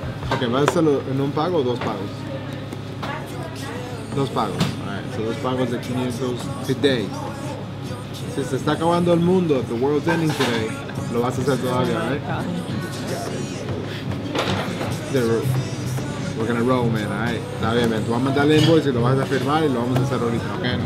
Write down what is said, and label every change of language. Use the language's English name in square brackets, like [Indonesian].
[Spanish] Ok, ¿vas a hacerlo en un pago o dos pagos? Dos pagos. [English] Alright, so [Spanish] dos pagos de 500 today. Si se está acabando el mundo, [English] if the world's ending today, [Spanish] lo vas a hacer todavía, right? [English] We're gonna roll, man, alright? [Spanish] Está bien, man. Tú vas a mandar el invoice y lo vas a firmar y lo vamos a hacer ahorita, ok?